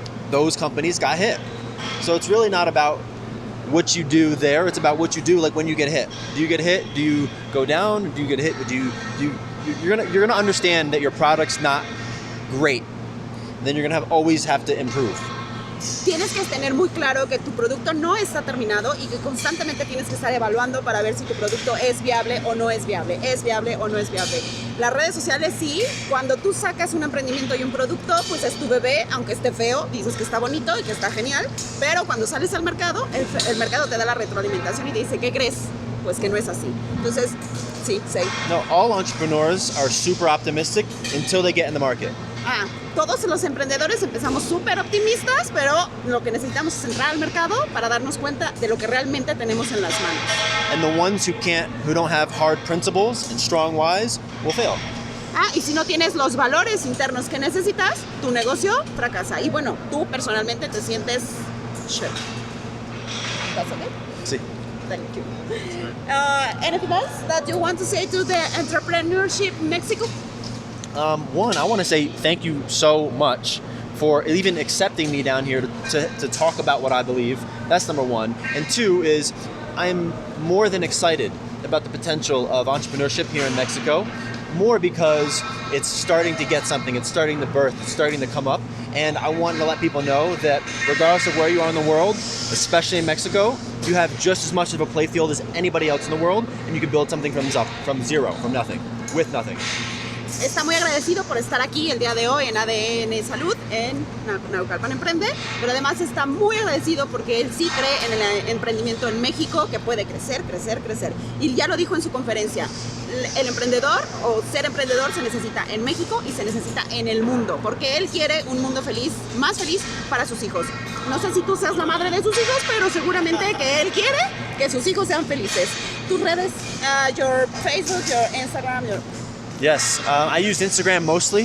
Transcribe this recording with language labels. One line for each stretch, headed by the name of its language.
English: Those companies got hit. So it's really not about what you do there. It's about what you do like when you get hit. Do you get hit? Do you go down? Do you get hit? You're gonna understand that your product's not great. Then you're gonna always have to improve.
Spanish: Tienes que tener muy claro que tu producto no está terminado y que constantemente tienes que estar evaluando para ver si tu producto es viable o no es viable, es viable o no es viable. Las redes sociales sí, cuando tú sacas un emprendimiento y un producto, pues es tu bebé, aunque esté feo, dices que está bonito y que está genial, pero cuando sales al mercado, el mercado te da la retroalimentación y te dice, ¿qué crees? Pues que no es así. Entonces, sí.
English: No, all entrepreneurs are super optimistic until they get in the market.
Spanish: Todos los emprendedores empezamos súper optimistas, pero lo que necesitamos es entrar al mercado para darnos cuenta de lo que realmente tenemos en las manos.
English: And the ones who don't have hard principles and strong whys will fail.
Spanish: Y si no tienes los valores internos que necesitas, tu negocio fracasa. Y bueno, tú personalmente te sientes shit. ¿Estás ok? Sí.
English: Thank you. Anything else that you want to say to the Entrepreneurship Mexico? One, I want to say thank you so much for even accepting me down here to talk about what I believe. That's number one. And two is I'm more than excited about the potential of entrepreneurship here in Mexico, more because it's starting to get something, it's starting to birth, it's starting to come up. And I want to let people know that regardless of where you are in the world, especially in Mexico, you have just as much of a playfield as anybody else in the world, and you can build something from zero, from nothing, with nothing.
Spanish: Está muy agradecido por estar aquí el día de hoy en ADN Salud, en Naucalpan Emprende, pero además está muy agradecido porque él sí cree en el emprendimiento en México que puede crecer, crecer, crecer. Y ya lo dijo en su conferencia, el emprendedor o ser emprendedor se necesita en México y se necesita en el mundo, porque él quiere un mundo feliz, más feliz para sus hijos. No sé si tú seas la madre de sus hijos, pero seguramente que él quiere que sus hijos sean felices. Tus redes,
English: your Facebook, your Instagram, your... Yes, I use Instagram mostly.